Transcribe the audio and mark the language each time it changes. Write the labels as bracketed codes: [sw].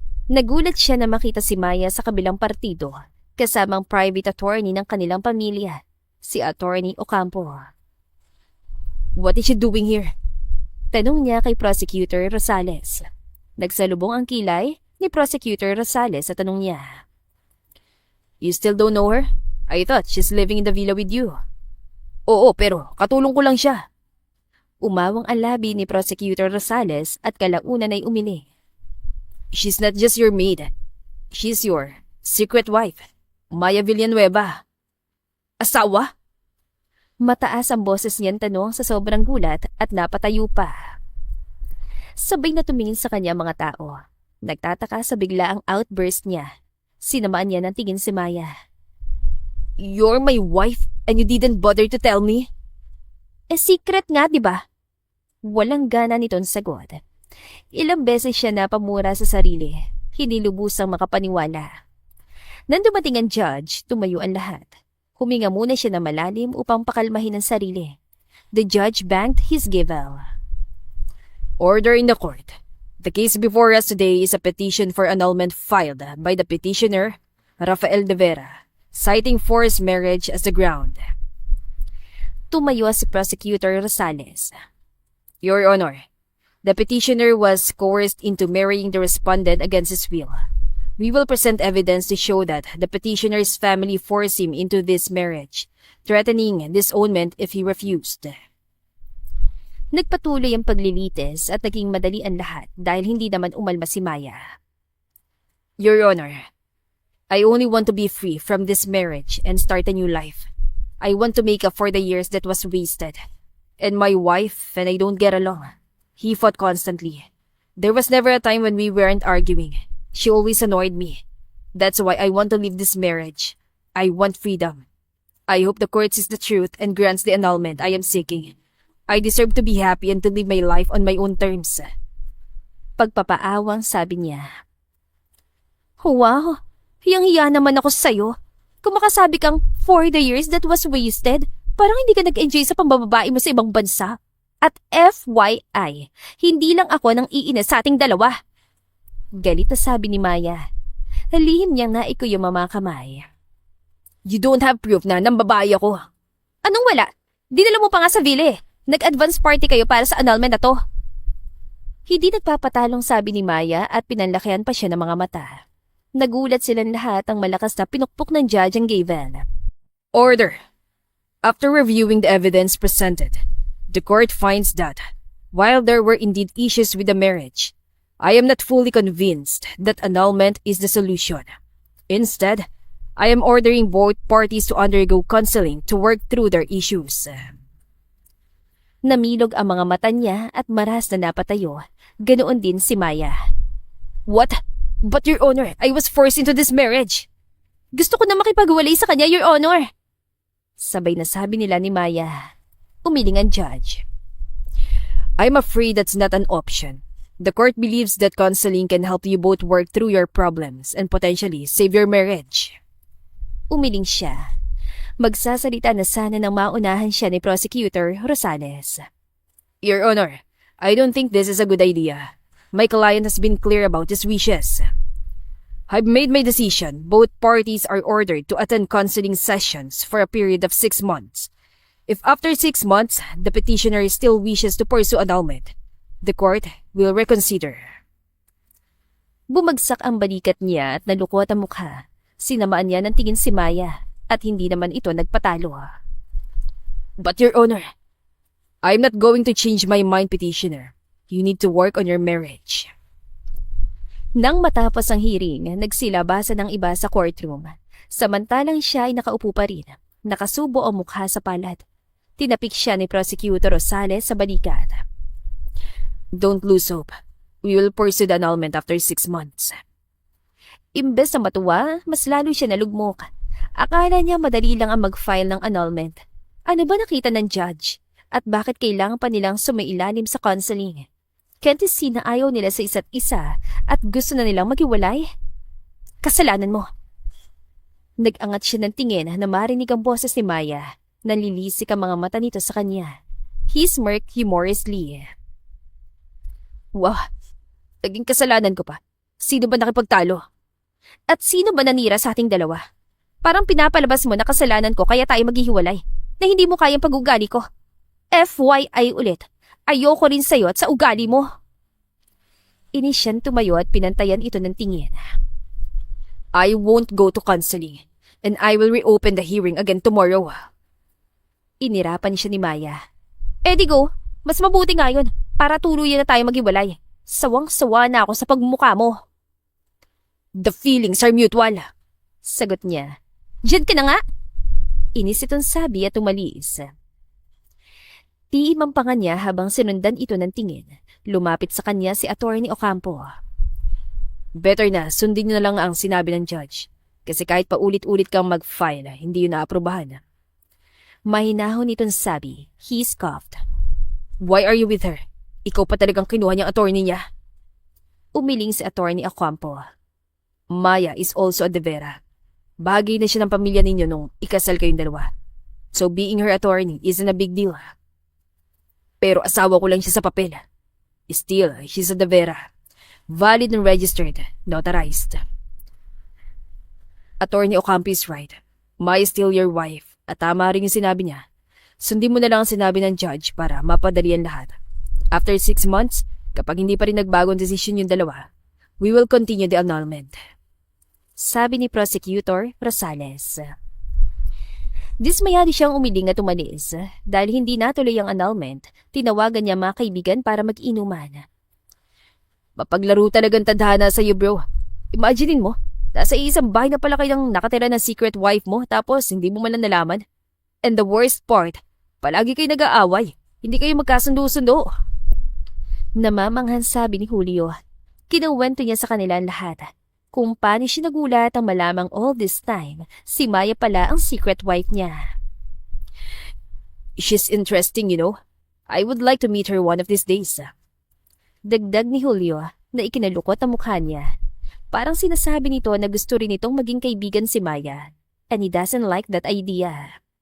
[tl] Nagulat siya na makita si Maya sa kabilang partido kasamang private attorney ng kanilang pamilya, si Attorney Ocampo. [en] What is she doing here? [tl] Tanong niya kay Prosecutor Rosales. Nagsalubong ang kilay ni Prosecutor Rosales sa tanong niya. [en] You still don't know her? I thought she's living in the villa with you. [tl] Oo, pero katulong ko lang siya. Umawang ang labi ni Prosecutor Rosales at kalaunan ay umili. [en] She's not just your maid. She's your secret wife, Maya Villanueva. [tl] Asawa? Mataas ang boses niyang tanong sa sobrang gulat at napatayo pa. Sabay na tumingin sa kanya mga tao. Nagtataka sa bigla ang outburst niya. Sinamaan niya ng tingin si Maya. You're my wife and you didn't bother to tell me? Secret nga, di ba? Walang gana nitong sagot. Ilang beses siya napamura sa sarili. Hindi lubusang makapaniwala. Nang dumating ang judge, tumayo ang lahat. Huminga muna siya na malalim upang pakalmahin ang sarili. [en] The judge banked his gavel. Order in the court. The case before us today is a petition for annulment filed by the petitioner, Rafael de Vera, citing forced marriage as the ground. [tl] Tumayo si Prosecutor Rosales. [en] Your Honor, the petitioner was coerced into marrying the respondent against his will. We will present evidence to show that the petitioner's family forced him into this marriage, threatening disownment if he refused. [tl] Nagpatuloy ang paglilitis at naging madali ang lahat dahil hindi naman umalma si Maya. [en] Your Honor, I only want to be free from this marriage and start a new life. I want to make up for the years that was wasted. And my wife and I don't get along. He fought constantly. There was never a time when we weren't arguing. She always annoyed me. That's why I want to leave this marriage. I want freedom. I hope the court sees the truth and grants the annulment I am seeking. I deserve to be happy and to live my life on my own terms. [tl] Pagpapaawang sabi niya. Wow, hiyang-hiya naman ako sa'yo. Kung makasabi kang 4 [en] the years that was wasted, [tl] parang hindi ka nag-enjoy sa pambababae mo sa ibang bansa. At FYI, hindi lang ako nang iinis sa ating dalawa. Galit na sabi ni Maya. Halihim niyang naiko yung mga kamay. [en] You don't have proof [tl] na nambabae ako. Anong wala? Dinala mo pa nga sa villa eh. Nag-advance party kayo para sa annulment na to. Hindi nagpapatalong sabi ni Maya at pinanlakihan pa siya ng mga mata. Nagulat silang lahat ang malakas na pinukpok ng judge ang gavel. [en] Order. After reviewing the evidence presented, the court finds that, while there were indeed issues with the marriage, I am not fully convinced that annulment is the solution. Instead, I am ordering both parties to undergo counseling to work through their issues. [tl] Namilog ang mga mata niya at maras na napatayo. Ganoon din si Maya. [en] What? But Your Honor, I was forced into this marriage. [tl] Gusto ko na makipagwalay sa kanya, Your Honor. Sabay na sabi nila ni Maya. Umiling ang judge. [en] I'm afraid that's not an option. The court believes that counseling can help you both work through your problems and potentially save your marriage. [tl] Umiling siya. Magsasalita na sana nang maunahan siya ni Prosecutor Rosales. [en] Your Honor, I don't think this is a good idea. My client has been clear about his wishes. I've made my decision. Both parties are ordered to attend counseling sessions for a period of 6 months. If after 6 months, the petitioner still wishes to pursue annulment, the court will reconsider. [tl] Bumagsak ang balikat niya at nalukot ang mukha. Sinamaan niya ng tingin si Maya. At hindi naman ito nagpatalo. [en] But Your Honor, I'm not going to change my mind, petitioner. You need to work on your marriage. [tl] Nang matapos ang hearing, nagsilabasan ng iba sa courtroom. Samantalang siya ay nakaupo pa rin. Nakasubo ang mukha sa palad. Tinapik siya ni Prosecutor Rosales sa balikat. [en] Don't lose hope. We will pursue the annulment after 6 months. [tl] Imbes na matuwa, mas lalo siya nalugmok. Akala niya madali lang ang mag-file ng annulment. Ano ba nakita ng judge? At bakit kailangan pa nilang sumailalim sa counseling? [en] Can't you see [tl] na ayaw nila sa isa't isa at gusto na nilang maghiwalay? Kasalanan mo. Nag-angat siya ng tingin na marinig ang boses ni Maya. Nanlilisik ang mga mata nito sa kanya. [en] He smirked humorously. [tl] Wow, naging kasalanan ko pa. Sino ba nakipagtalo? At sino ba nanira sa ating dalawa? Parang pinapalabas mo na kasalanan ko kaya tayo maghihiwalay, na hindi mo kayang pag-ugali ko. FYI ulit, ayoko rin sa'yo at sa ugali mo. Inis siyang tumayo at pinantayan ito ng tingin. [en] I won't go to counseling, and I will reopen the hearing again tomorrow. [tl] Inirapan siya ni Maya. Di go, mas mabuti nga yun, para tuluyan na tayo maghiwalay. Sawang-sawa na ako sa pagmumukha mo. [en] The feelings are mutual. [tl] Sagot niya. Diyan ka na nga! Inis itong sabi at umalis. Tiimang pa nga niya habang sinundan ito ng tingin. Lumapit sa kanya si Attorney Ocampo. Better na, sundin niyo na lang ang sinabi ng judge. Kasi kahit pa ulit-ulit kang mag-file, hindi yun naaprubahan. Mahinahon itong sabi. [en] He scoffed. Why are you with her? [tl] Ikaw pa talagang kinuha niyang attorney niya. Umiling si Attorney Ocampo. [en] Maya is also a De Vera. [tl] Bahagi na siya ng pamilya ninyo nung ikasal kayong dalawa. [en] So being her attorney isn't a big deal. [tl] Pero asawa ko lang siya sa papel. [en] Still, she's a De Vera. Valid and registered, notarized. Attorney Ocampo is right. Maya is still your wife. [tl] At tama rin yung sinabi niya. Sundin mo na lang ang sinabi ng judge para mapadali ang lahat. [en] After 6 months, [tl] kapag hindi pa rin nagbagong desisyon yung dalawa, [en] we will continue the annulment. [tl] Sabi ni Prosecutor Rosales. Dismayado siyang umiling at umalis. Dahil hindi natuloy ang annulment, tinawagan niya mga kaibigan para mag-inuman. Mapaglaro talagang tadhana sa'yo, bro. Imaginein mo, nasa isang bahay na pala kayong nakatira ng secret wife mo tapos hindi mo man lang nalaman. And the worst part, palagi kayo nag-aaway. Hindi kayo magkasundo-sundo. Namamanghan sabi ni Julio. Kinuwento niya sa kanila ang lahat. Kung paano siya nagulat ang malamang all this time, si Maya pala ang secret wife niya. [en] She's interesting, you know. I would like to meet her one of these days. [tl] Dagdag ni Julio na ikinalukot ang mukha niya. Parang sinasabi nito na gusto rin itong maging kaibigan si Maya. [en] And he doesn't like that idea.